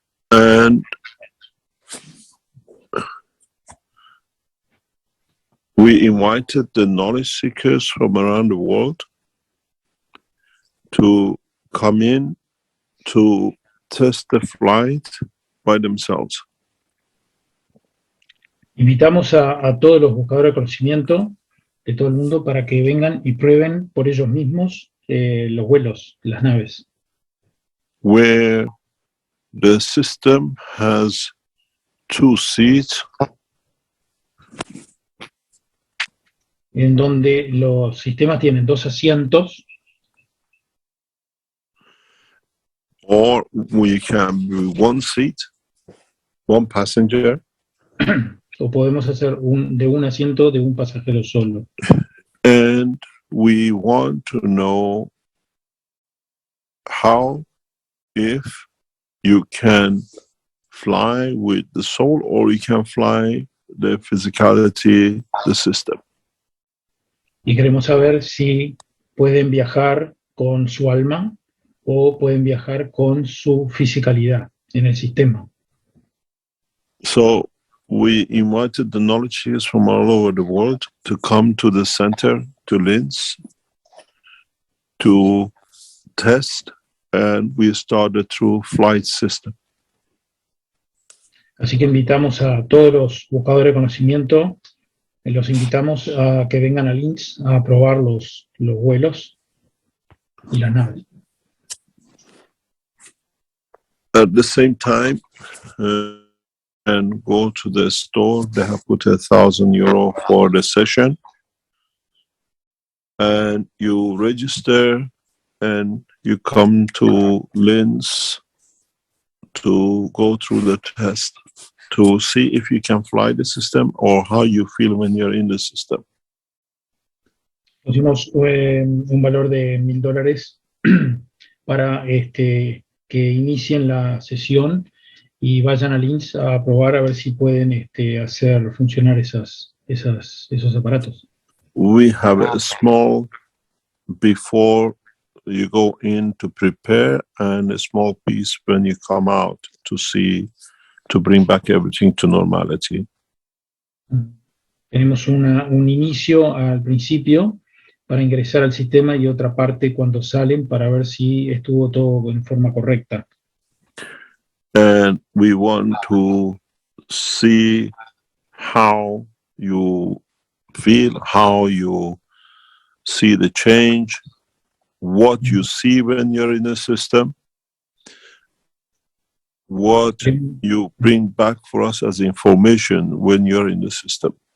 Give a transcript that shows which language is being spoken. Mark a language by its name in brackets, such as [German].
[English] And we invited the knowledge seekers from around the world to come in to test the flight by themselves. [Spanish] Invitamos a todos los buscadores de conocimiento de todo el mundo para que vengan y prueben por ellos mismos los vuelos, las naves. [English] Where the system has 2 seats. [Spanish] En donde los sistemas tienen 2 asientos. [English] Or we can do 1 seat, 1 passenger. [Spanish] O podemos hacer de un asiento de un pasajero solo. [English] And we want to know how, if you can fly with the soul or you can fly the physicality, the system. [Spanish] Y queremos saber si pueden viajar con su alma o pueden viajar con su fisicalidad en el sistema. [English] So we invited the knowledge seekers from all over the world to come to the center, to Linz, to test, and we started through flight system. [Spanish] Así que invitamos a todos los buscadores de conocimiento, los invitamos a que vengan a Linz a probar los vuelos y las naves. [English] At the same time, and go to the store. They have put €1,000 for the session, and you register, and you come to Linz to go through the test to see if you can fly the system or how you feel when you're in the system. [Spanish] Pusimos un valor de $1,000 para que inicien la sesión y vayan a Linz a probar a ver si pueden hacer funcionar esos aparatos. [English] We have a small before you go in to prepare and a small piece when you come out to see, to bring back everything to normality. [Spanish] Tenemos un inicio al principio para ingresar al sistema y otra parte cuando salen para ver si estuvo todo en forma correcta. [English] And we want to see how you feel, how you see the change, what you see when you're in the system, what you bring back for us as information when you're in the system.